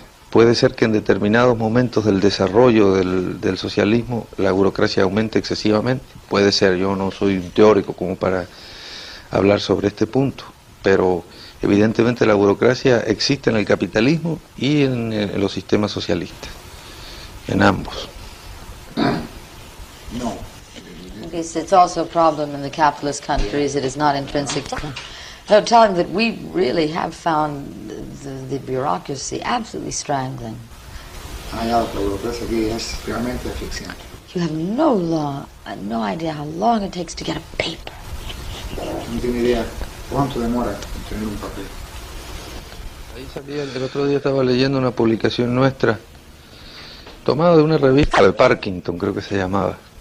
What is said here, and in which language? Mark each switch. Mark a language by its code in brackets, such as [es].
[es] Puede ser que en determinados momentos del desarrollo del socialismo la burocracia aumente excesivamente, puede ser, yo no soy un teórico como para hablar sobre este punto, pero evidentemente la burocracia existe en el capitalismo y en los sistemas socialistas, en ambos. No. [en] It's also a problem in the capitalist countries. It is not intrinsic. So tell him that we really have found the bureaucracy absolutely strangling. [es] La burocracia aquí es realmente asfixiante. [en] You have no idea how long it takes to get a paper. [es] No tiene idea cuánto demora en tener un papel. Ahí salía, el otro día estaba leyendo una publicación nuestra, tomada de una revista de Parkington, creo que se llamaba.